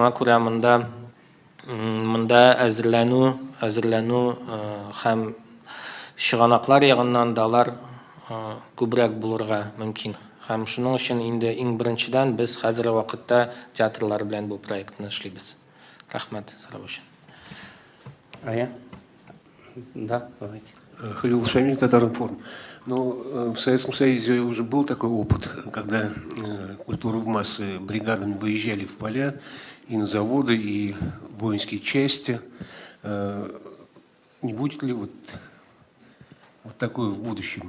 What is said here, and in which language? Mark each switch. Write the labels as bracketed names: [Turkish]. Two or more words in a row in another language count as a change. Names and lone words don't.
[Tatar] Шуңа күрә монда әзерләнү һәм чыганаклар ягыннан да алар күбрәк булырга мөмкин. Һәм шуның өчен инде иң беренчедән без хәзерге вакытта театрлар белән бу проектны эшлибез. Рахмат, сорау өчен. [Russian] Ая? Да, давайте. Халил Шамиль, Татаринформ. Но в Советском Союзе уже был такой опыт, когда культуру в массы бригадами выезжали в поля и на заводы, и в воинские части. Не будет ли вот такое в будущем?